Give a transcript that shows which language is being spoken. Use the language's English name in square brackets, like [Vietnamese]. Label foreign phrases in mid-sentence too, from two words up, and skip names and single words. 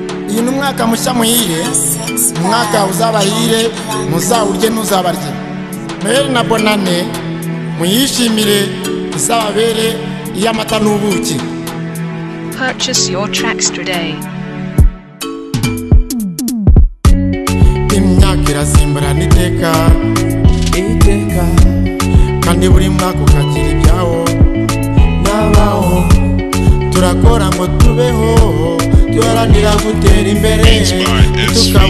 [Kinyarwanda] Uyu ni umwaka mushya muhire, umwaka uzabahire, muzawurye ntuzabarye. Noheli na Bonane, muyishimire, izababere iy'amata n'ubuki. [English] Purchase your tracks today. [Kinyarwanda] Imyaka irasimburana iteka, Iteka. kandi buri mwaka ukagira ibyawo. Nabaho. Turakora ngo tubeho, duharanira gutera imbere, [English] Beats by S V dot com.